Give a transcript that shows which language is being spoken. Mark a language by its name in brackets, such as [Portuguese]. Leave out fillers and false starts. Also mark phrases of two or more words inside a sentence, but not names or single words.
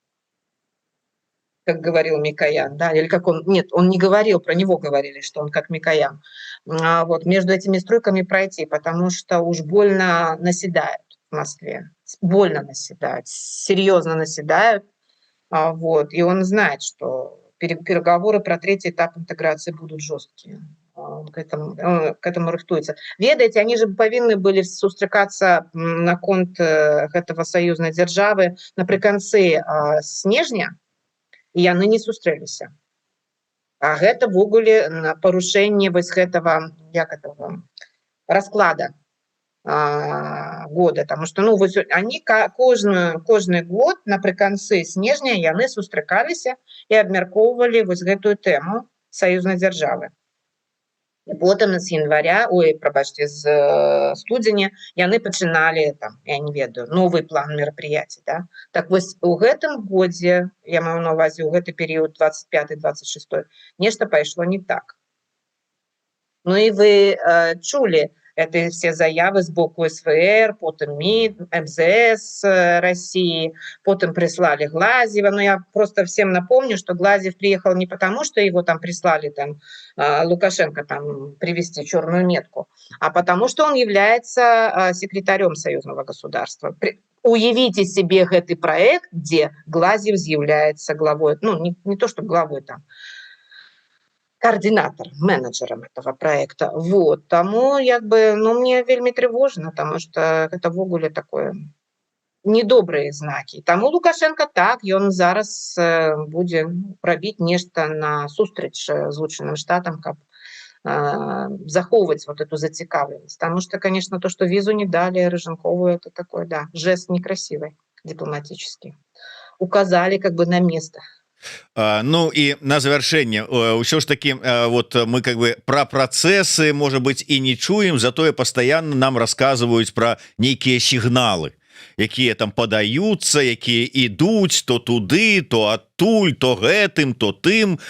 [Russian] как говорил Микоян, да, или как он, нет, он не говорил, про него говорили, что он как Микоян, вот между этими струйками пройти, потому что уж больно наседают в Москве, больно наседают, серьезно наседают, вот, и он знает, что переговоры про третий этап интеграции будут жесткие. [Belarusian] Он к этому рыхтуецца. Ведаеце, [Russian] они же [Belarusian] павінны былі сустракацца наконт гэтага саюзнай дзяржавы напрыканцы снежня, і яны не сустрэліся. А гэта ввогуле парушэнне вось гэтага расклада года, [Russian] потому что они [Belarusian] кожны год напрыканцы снежня яны сустракаліся і абмяркоўвалі вось гэтую тэму саюзнай дзяржавы. І потым з января, з студзеня яны пачыналі там, я не ведаю, [Russian] новый план [Belarusian] мерапрыяций, да? Так вось у гэтым годзе, я маю на ўвазе ў гэты перыяд 25-26, нешта пайшло не так. Ну і вы чулі [Russian] это все [Belarusian] заявы с боку СВР, [Russian] потом МИД, МЗС России, потом прислали Глазьева. Но я просто всем напомню, что Глазьев приехал не потому, что его там прислали там, Лукашенко там, привезти черную метку, а потому что он является секретарем союзного государства. Уявите себе этот проект, где Глазьев является главой, не то, что главой там, координатор, менеджером этого проекта. Вот. [Belarusian] Тому мне вельмі [Russian] тревожно, потому что это ввогуле такое недобрые знаки. [Belarusian] Тому Лукашенко так, ён зараз будзе рабіць нешта на сустрэч Злучаным Штатам, каб захоўваць [Russian] вот эту [Belarusian] зацікаўленасць. [Russian] Потому что, конечно, то, что визу не дали Рыженкову, это такой, да, жест некрасивый, дипломатический. Указали на место. [Belarusian] Ну і на завяршэнне ўсё ж таки вот мы про працэсы можа быть і не чуем, затое пастаянна нам расказваюць про нейкія сігналы, якія там падаюцца, якія ідуць то туды, то адтуль, то гэтым, то тым.